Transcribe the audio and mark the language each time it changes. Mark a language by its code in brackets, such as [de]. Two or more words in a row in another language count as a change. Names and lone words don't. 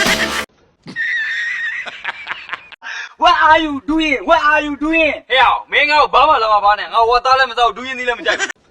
[en] What are you doing? What are you doing? [my] ဟဲ့အောင်မင်းငါ့ကိုဘာမှလာမပါနဲ့ငါဝတ်သားလည်းမစောက်ဒူးရင်သီးလည်းမကြိုက်ဘူး